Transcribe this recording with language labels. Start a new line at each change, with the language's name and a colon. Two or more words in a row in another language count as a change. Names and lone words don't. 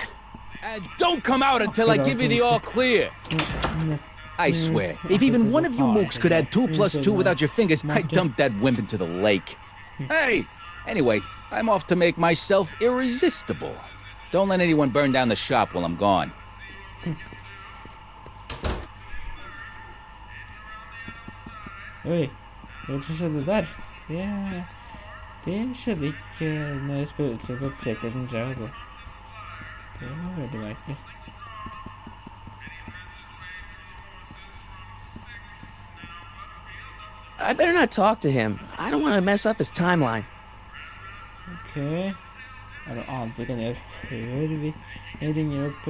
English: And don't come out until I give you the all clear. I swear, if even one of you mooks could add 2 plus 2 without your fingers, I'd dump that wimp into the lake. Hey! Anyway, I'm off to make myself irresistible. Don't let anyone burn down the shop while I'm gone.
Norwegian: Oi, hva skjedde der? Det skjedde ikke når jeg spilte på PlayStation 3, altså. Det var veldig merkelig.
English: I better not talk to him. I don't want to mess up his timeline.
Norwegian: Ok. Er det noe annet vi kan gjøre før vi ringer opp?